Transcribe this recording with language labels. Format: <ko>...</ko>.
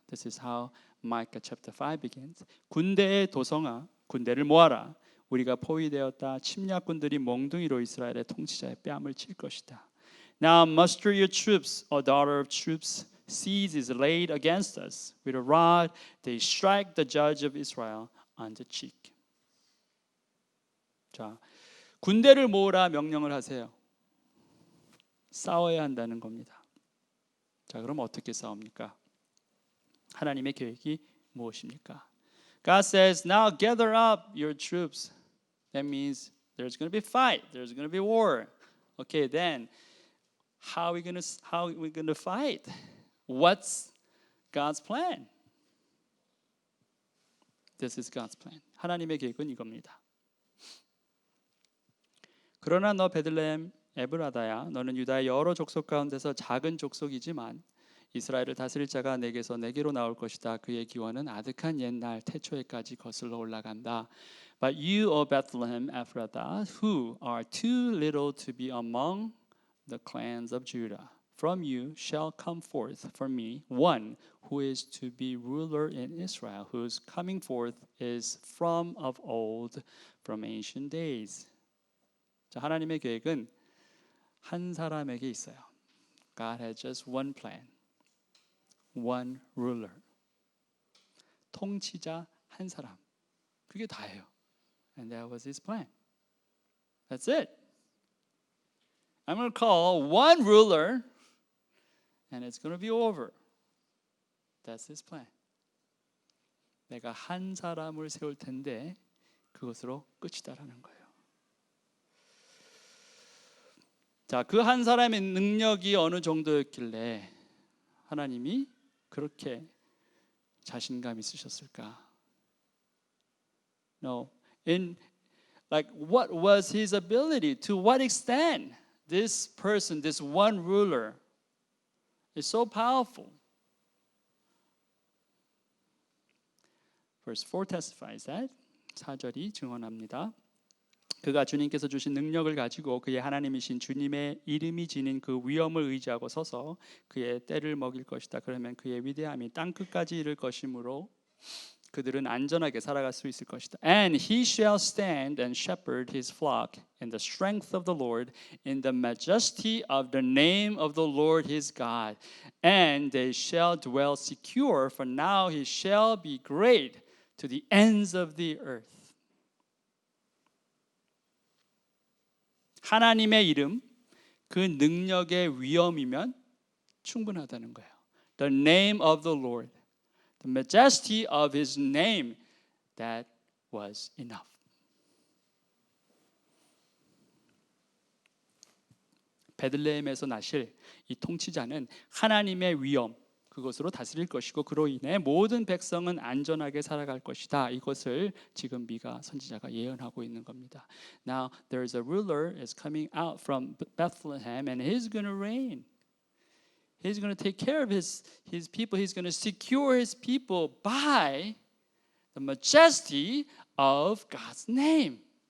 <en>This is how Micah chapter 5 begins.</en> <ko>군대의 도성아, 군대를 모아라. 우리가 포위되었다. 침략군들이 몽둥이로 이스라엘의 통치자의 뺨을 칠 것이다.</ko> <en>Now muster your troops, O daughter of troops. Siege is laid against us. With a rod they strike the judge of Israel on the cheek.</en> <ko>자, 군대를 모으라 명령을 하세요. 싸워야 한다는 겁니다. 자, 그럼 어떻게 싸웁니까? 하나님의 계획이 무엇입니까?</ko> <en>God says, now gather up your troops. That means there's going to be fight. There's going to be war. Okay, then how are we going to fight? What's God's plan? This is God's plan.</en> <ko>하나님의 계획은 이겁니다. 그러나 너 베들레헴 에브라다야, 너는 유다의 여러 족속 가운데서 작은 족속이지만 이스라엘을 다스릴 자가 내게로 나올 것이다. 그의 기원은 아득한 옛날 태초에까지 거슬러 올라간다.</ko> <en>But you, O Bethlehem Ephrathah, who are too little to be among the clans of Judah, from you shall come forth for me one who is to be ruler in Israel, whose coming forth is from of old, from ancient days.</en> <ko>자, 하나님의 계획은 한 사람에게 있어요.</ko> <en>God has just one plan, one ruler.</en> <ko>통치자 한 사람. 그게 다예요.</ko> <en>And that was his plan. That's it. I'm going to call one ruler and it's going to be over. That's his plan.</en> <ko>내가 한 사람을 세울 텐데 그것으로 끝이다라는 거예요. 자, 그 한 사람의 능력이 어느 정도였길래 하나님이 그렇게 자신감 있으셨을까?</ko> <en>No. What was his ability? To what extent this person, this one ruler, is so powerful? Verse 4 testifies that.</en> <ko>4절이 증언합니다. 그가 주님께서 주신 능력을 가지고 그의 하나님이신 주님의 이름이 지닌 그 위엄을 의지하고 서서 그의 때를 먹일 것이다. 그러면 그의 위대함이 땅끝까지 이를 것이므로 그들은 안전하게 살아갈 수 있을 것이다.</ko> <en>And he shall stand and shepherd his flock in the strength of the Lord, in the majesty of the name of the Lord his God. And they shall dwell secure, for now he shall be great to the ends of the earth.</en> <ko>하나님의 이름, 그 능력의 위엄이면 충분하다는 거예요.</ko> <en>The name of the Lord, the majesty of his name, that was enough.</en> <ko>베들레헴에서 나실 이 통치자는 하나님의 위엄, 그것으로 다스릴 것이고 그로 인해 모든 백성은 안전하게 살아갈 것이다. 이것을 지금 미가 선지자가 예언하고 있는 겁니다.</ko> <en>Now there's a ruler is coming out from Bethlehem and he's going to reign. He's going to take care of his people. He's going to secure his people by the majesty of God's name.</en>